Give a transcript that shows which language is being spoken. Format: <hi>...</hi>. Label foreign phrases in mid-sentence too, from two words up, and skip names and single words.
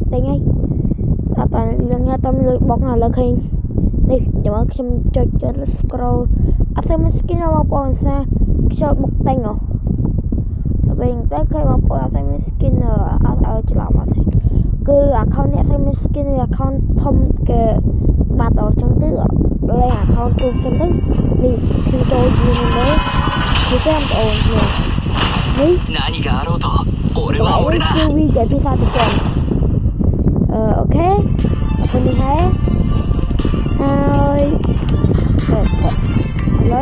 <km>ទិញហើយអត់តែយើងញ៉ាំតែលុយបុកណាឥឡូវឃើញនេះចាំខ្ញុំចុច scroll អត់ស្មាន skin បងប្អូនសាខ្ញុំបុកទិញវិញតែឃើញបងប្អូនអត់ស្មាន skin អត់ឲ្យច្រឡំអត់ទេគឺ account អ្នកស្មាន skin វា account ធំគេបាត់អស់ចឹងទៅលេង account ទូសិនទៅនេះខ្ញុំចូលយូរមែននេះចាំបងប្អូននេះ</km> <ja>何があろうと俺は俺だ</ja> <km>គឺវានិយាយភាសាជប៉ុនអូខេអរគុណនេះហើយ</km>